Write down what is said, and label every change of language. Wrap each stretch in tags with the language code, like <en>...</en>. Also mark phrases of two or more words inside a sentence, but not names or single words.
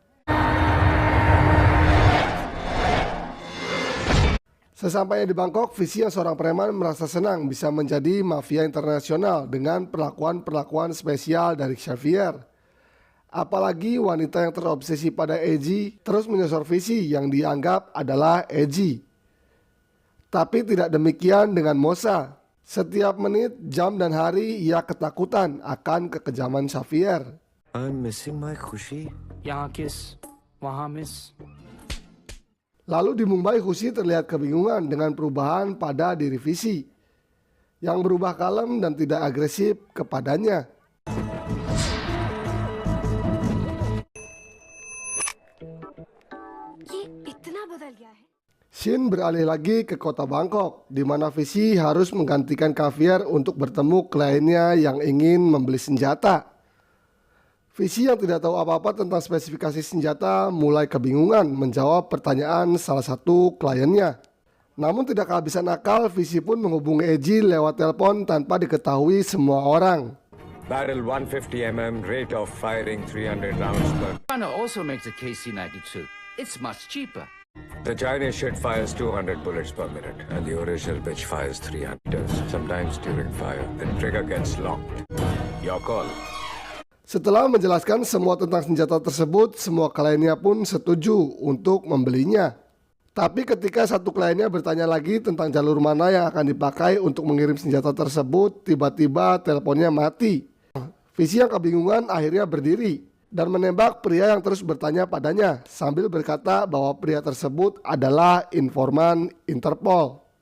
<id>Sesampainya di Bangkok, Visi yang seorang preman merasa senang bisa menjadi mafia internasional dengan perlakuan-perlakuan spesial dari Xavier. Apalagi wanita yang terobsesi pada EJ terus menyosor Visi yang dianggap adalah EJ. Tapi tidak demikian dengan Mosa. Setiap menit, jam, dan hari ia ketakutan akan kekejaman Xavier.</id> <en>I'm missing my Khushi.</en> <hi>यहाँ किस, वहाँ miss.</hi> <id>Lalu di Mumbai, Khushi terlihat kebingungan dengan perubahan pada diri Visi yang berubah kalem dan tidak agresif kepadanya.</id> <hi>ये इतना बदल गया है।</hi> <id>Shin beralih lagi ke kota Bangkok, di mana Visi harus menggantikan Xavier untuk bertemu kliennya yang ingin membeli senjata. Visi yang tidak tahu apa-apa tentang spesifikasi senjata mulai kebingungan menjawab pertanyaan salah satu kliennya. Namun tidak kehabisan akal, Visi pun menghubungi EJ lewat telepon tanpa diketahui semua orang.</id> <en>Barrel 150 mm, rate of firing 300 rounds per. China also makes a KC-92. It's much cheaper. The Chinese shit fires 200 bullets per minute, and the original bitch fires 300. Sometimes during fire, the trigger gets locked. Your call.</en> <id>Setelah menjelaskan semua tentang senjata tersebut, semua kliennya pun setuju untuk membelinya. Tapi ketika satu kliennya bertanya lagi tentang jalur mana yang akan dipakai untuk mengirim senjata tersebut, tiba-tiba teleponnya mati. Visi yang kebingungan akhirnya berdiri dan menembak pria yang terus bertanya padanya sambil berkata bahwa pria tersebut adalah informan Interpol.</id>